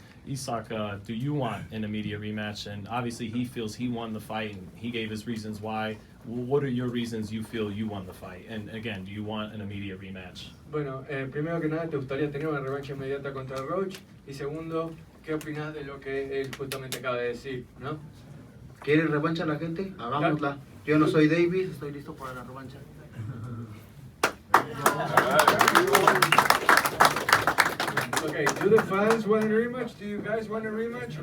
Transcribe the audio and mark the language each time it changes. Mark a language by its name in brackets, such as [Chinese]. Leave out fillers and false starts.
[English] Isaac, do you want an immediate rematch? And obviously he feels he won the fight, and he gave his reasons why. What are your reasons you feel you won the fight? And again, do you want an immediate rematch? [Spanish] Bueno, primero que nada, ¿te gustaría tener una revancha inmediata contra Roach? Y segundo, ¿qué opinas de lo que él justamente acaba de decir, no? ¿Quiere revancha la gente? Hagámosla. Yo no soy Davis, estoy listo para la revancha. [English] Okay, do the fans want a rematch? Do you guys want a rematch?